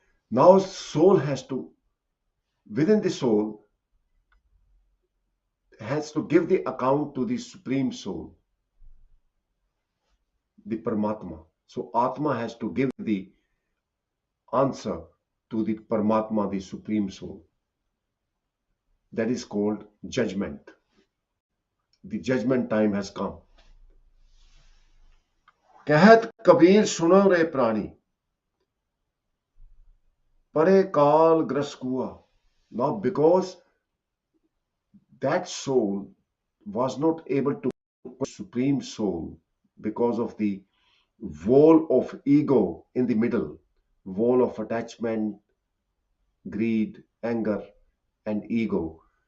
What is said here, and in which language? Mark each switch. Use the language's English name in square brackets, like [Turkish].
[English] Now, soul has to, within the soul, has to give the account to the supreme soul, the Paramatma. So Atma has to give the answer to the Paramatma, the supreme soul. That is called judgment. The judgment time has come. [Hindi] कहत कबीर सुनो रे प्राणी, परे काल gross कुआ. [English] Now because that soul was not able to supreme soul because of the wall of ego in the middle, wall of attachment, greed, anger, and ego.